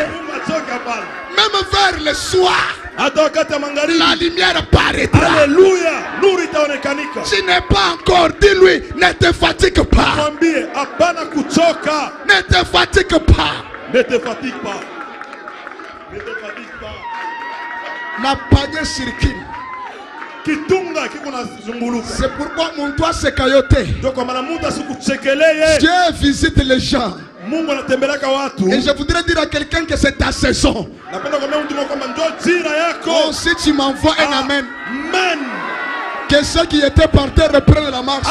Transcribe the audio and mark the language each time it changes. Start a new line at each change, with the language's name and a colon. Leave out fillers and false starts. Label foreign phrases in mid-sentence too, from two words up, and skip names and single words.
French: Même vers le soir, la lumière paraîtra. Alléluia. Tu n'es pas encore. Dis-lui, ne te fatigue pas. Ne te fatigue pas. Ne te fatigue pas. Ne te fatigue pas.
Swahili: Na panye shirikini.
French: C'est pourquoi mon toit s'est cailloté. Dieu visite les gens. Et je voudrais dire à quelqu'un que c'est ta saison. Oh, si tu m'envoies un amen, que ceux qui étaient par terre reprennent la marche.